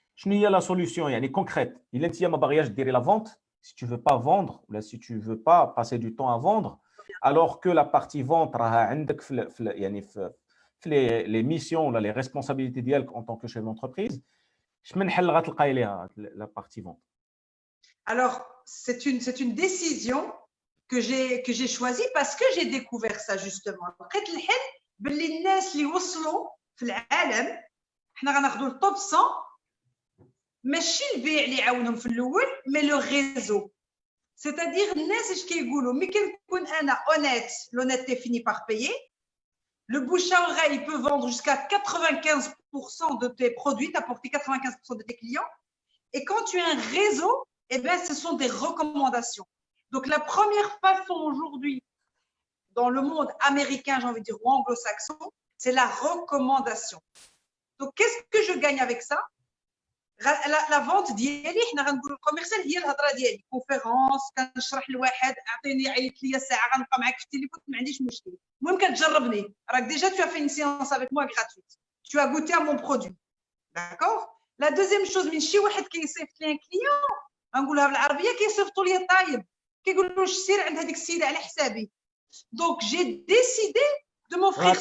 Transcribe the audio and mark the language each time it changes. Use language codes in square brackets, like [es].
[ar] شنو هي لا سوليوشن يعني كونكريت الا انت ما باغياش ديري لا فونت؟ [fr] si tu veux pas vendre ou là si tu veux pas passer du temps à vendre alors que la partie vente [ar] راها عندك في يعني في [fr] les missions ولا les responsabilités [ar] ديالك [fr] en tant que chef d'entreprise, [ar] شمن حل غتلقاي ليها [fr] la partie vente? Alors c'est une décision que j'ai choisie parce que j'ai découvert ça justement. [ar] لقيت الحل باللي الناس اللي وصلوا في العالم حنا غناخذوا التوب 100 ماشي البيع اللي يعاونهم في الاول مي لو ريزو. [fr] C'est-à-dire, mais honnête, l'honnêteté finit par payer. Le bouche à oreille peut vendre jusqu'à 95% de tes produits, t'apporter 95% de tes clients. Et quand tu as un réseau, eh bien, ce sont des recommandations. Donc, la première façon aujourd'hui, dans le monde américain, j'ai envie de dire, ou anglo-saxon, c'est la recommandation. Donc, qu'est-ce que je gagne avec ça? La vente [ar] ديالي حنا غنقولوا الكوميرسيال هي الهضره ديالي كونفيرونس كنشرح لواحد اعطيني عيط ليا ساعه غنبقى معاك في التليفون ما عنديش مشكل المهم كتجربني راك ديجا [fr] tu as fait une séance avec moi gratuite tu as goûté à mon produit d'accord la deuxième chose [ar] من شي واحد كيصيفط لي ان كليون غنقولها بالعربيه كيصيفطوا لي الطايب كيقول له سير عند هذيك السيده على حسابي دونك جي ديسيدي دو موفرير